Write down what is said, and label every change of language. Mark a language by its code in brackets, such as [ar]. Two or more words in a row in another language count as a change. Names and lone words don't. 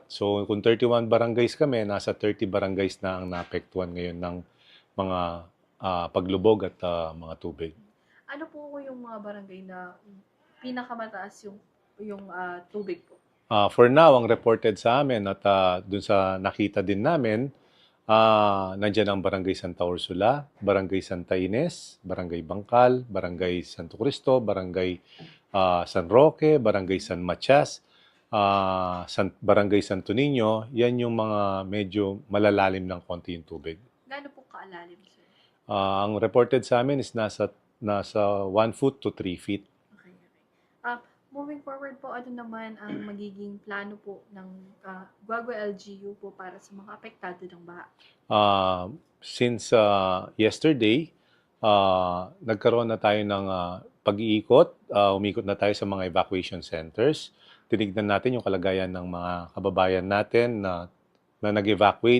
[tl] So kung 31 barangays kami, nasa 30 barangays na ang naapektuhan ngayon ng mga paglubog at mga tubig. Ano po yung mga barangay na pinakamataas yung tubig po? [en] For now, [tl] ang reported sa amin at dun sa nakita din namin, nandiyan ang Barangay Santa Ursula, Barangay Santa Ines, Barangay Bangkal, Barangay Santo Cristo, Barangay San Roque, Barangay San Matias, Barangay Santo Niño. Yan yung mga medyo malalalim ng konti yung tubig. Gaano po kaalalim, sir? Ang reported sa amin is nasa [en] 1 foot to 3 feet. [tl] Okay. [en] Moving forward [tl] po, ano naman ang magiging plano po ng Guagua LGU po para sa mga apektado ng baha? Since yesterday, nagkaroon na tayo ng pag-iikot. Umikot na tayo sa mga [en] evacuation centers. [tl] Tinignan natin yung kalagayan ng mga kababayan natin na nag-evacuate.